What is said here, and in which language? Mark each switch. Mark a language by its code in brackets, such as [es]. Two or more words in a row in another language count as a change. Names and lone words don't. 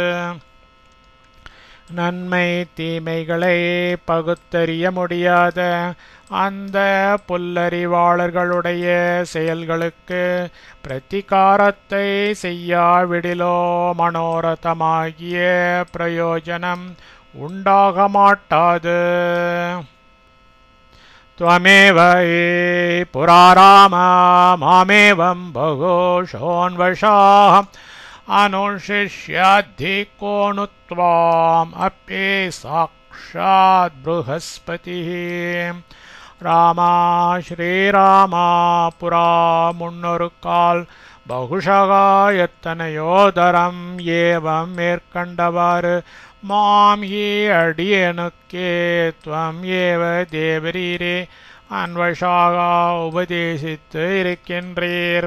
[ta] நன்மை தீமைகளை பகுத்தறிய முடியாத அந்த புல்லறிவாளர்களுடைய செயல்களுக்கு பிரதிகாரத்தை செய்யாவிடிலோ மனோரதமாகிய பிரயோஜனம் உண்டாக மாட்டாது. [sa] त्वमेव ये पुराराम मामेवं बहुशोऽन्वशाः अनुशिष्याद्धि नु त्वाम् अप्ये साक्षात् बृहस्पतिः. [ta] ராமா ஸ்ரீராமா புரா முன்னொருக்கால் பகுஷகா எத்தனையோதரம் ஏவம் மேற்கண்டவாறு [sa] मां हि [ta] அடியனுக்கே [sa] त्वम् एव [ta] தேவரீரே அன்வஷாகா உபதேசித்து இருக்கின்றீர்.